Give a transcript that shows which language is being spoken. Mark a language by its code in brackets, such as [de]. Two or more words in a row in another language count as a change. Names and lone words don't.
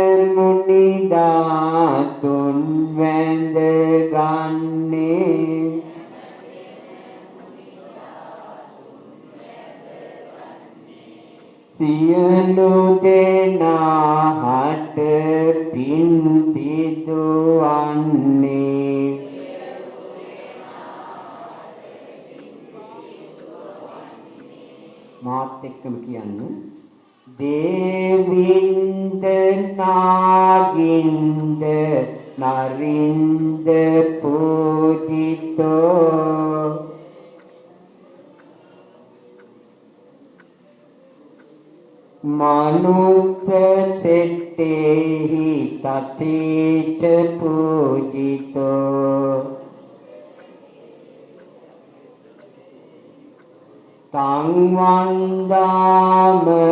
[si] මුනිදාතුන් වැඳ ගන්නේ සියලු දෙනාට පින් සිදුවන්නේ මාත් එක්කම කියන්න [pi] දේවින්ද නාගින්ද නරින්ද පූජිතෝ මනුස්ස සෙට්ටේහි තතේච පූජිතෝ තං වන්දාම